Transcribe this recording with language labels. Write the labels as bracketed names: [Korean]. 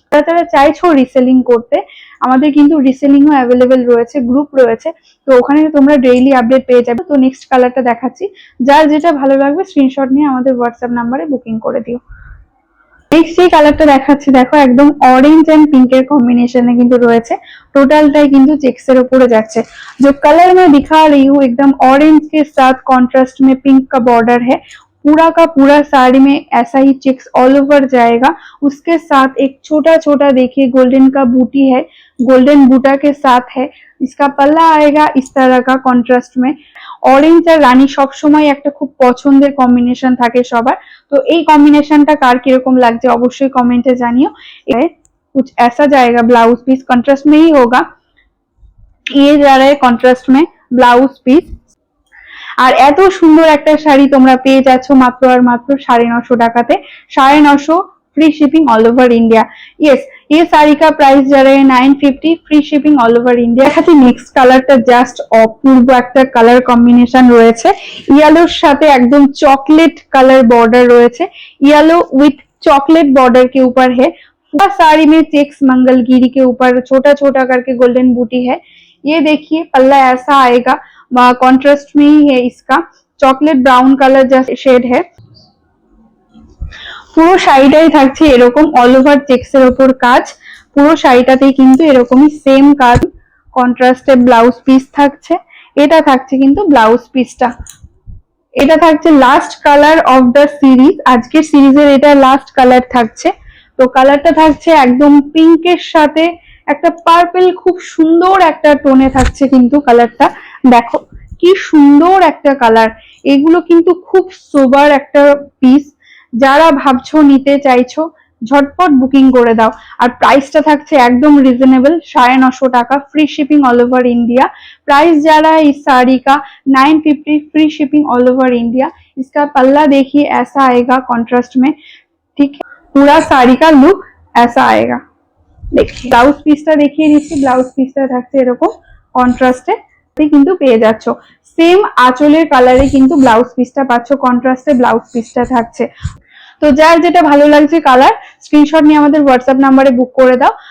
[Bangla] যারা চাইছো রিসেলিং করতে, আমাদের কিন্তু রিসেলিংও অ্যাভেলেবেল রয়েছে, গ্রুপ রয়েছে, তো ওখানে তোমরা ডেইলি আপডেট পেয়ে যাবে। তো নেক্সট কালারটা দেখাচ্ছি, যার যেটা ভালো লাগবে স্ক্রিনশট নিয়ে আমাদের হোয়াটসঅ্যাপ নাম্বারে বুকিং করে দিও। নেক্সট যে কালারটা দেখাচ্ছি দেখো একদম অরেঞ্জ এন্ড পিঙ্কের কম্बिनेशन কিন্তু রয়েছে, टोटलटाई কিন্তু চেক্সের উপরে যাচ্ছে। [Hindi] जो कलर मैं दिखा रही हूँ एकदम ऑरेंज के साथ कॉन्ट्रास्ट में पिंक का बॉर्डर है, पूरा का पूरा साड़ी में ऐसा ही चेक्स ऑल ओवर जाएगा। उसके साथ एक छोटा छोटा देखिए गोल्डन का बूटी है, गोल्डन बूटा के साथ है। इसका पल्ला आएगा इस तरह का कॉन्ट्रास्ट में। [Bangla] ऑरेंज আর রানী সবসময় একটা খুব পছন্দের কম্বিনেশন থাকে সবার। তো এই কম্বিনেশনটা কার কিরকম লাগছে অবশ্যই কমেন্টে জানিও। [Hindi] कुछ ऐसा जाएगा, ब्लाउज पीस कंट्रास्ट में ही होगा, ये जा रहा है कंट्रास्ट में ब्लाउज पीस। [Bangla] আর এত সুন্দর একটা শাড়ি তোমরা পেয়ে যাচ্ছ মাত্র আর মাত্র 950 টাকাতে। [Hindi] 950 free shipping all over India. Yes, ये साड़ी का प्राइस जा रहा है 950, free shipping all over India. [Bangla] খাতে নেক্সট কালারটা জাস্ট অপূর্ব একটা কালার কম্বিনেশন রয়েছে, ইয়েলোর সাথে একদম চকলেট কালার বর্ডার রয়েছে, [Hindi] येलो विथ चॉकलेट बॉर्डर के ऊपर है। पूरा साड़ी में चेक्स मंगलगिरी के ऊपर छोटा छोटा करके गोल्डन बूटी है। ये देखिए पल्ला ऐसा आएगा, कॉन्ट्रास्ट में ही है, इसका चॉकलेट ब्राउन कलर जैसा शेड है। [Bangla] পুরো শাড়িটাই থাকছে এরকম অল ওভার চেক্স এর উপর কাজ, পুরো শাড়িটাতেই কিন্তু এরকমই সেম কাজ। কন্ট্রাস্টে ব্লাউজ পিস থাকছে, এটা থাকছে কিন্তু ব্লাউজ পিসটা। এটা থাকছে last colour of the series, আজকের সিরিজের এটা লাস্ট কালার থাকছে। তো কালারটা থাকছে একদম পিঙ্কের সাথে একটা পার্পল, খুব সুন্দর একটা টোনে থাকছে কিন্তু কালারটা। দেখো কি সুন্দর একটা কালার, এগুলো কিন্তু খুব সোবার একটা পিস। যারা ভাবছো নিতে চাইছো ঝটপট বুকিং করে দাও। আর প্রাইসটা থাকছে একদম রিজনেবল, 950 টাকা, [Hindi] free shipping all over India. Price जा रहा है इस साड़ी का 950, free shipping all over India. इसका पल्ला देखिए ऐसा आएगा कॉन्ट्रास्ट में, ठीक है, पूरा साड़ी का लुक ऐसा आएगा। देखिए [Bangla] ब्लाउज পিসটা দেখিয়ে দিচ্ছি, ব্লাউজ পিসটা থাকছে এরকম কন্ট্রাস্টে কিন্তু পেয়ে যাচ্ছ। সেম আঁচলের কালারে কিন্তু ব্লাউজ পিসটা পাচ্ছ, কন্ট্রাস্টে ব্লাউজ পিসটা থাকছে। তো যার যেটা ভালো লাগছে কালার স্ক্রিনশট নিয়ে আমাদের হোয়াটসঅ্যাপ নাম্বারে বুক করে দাও।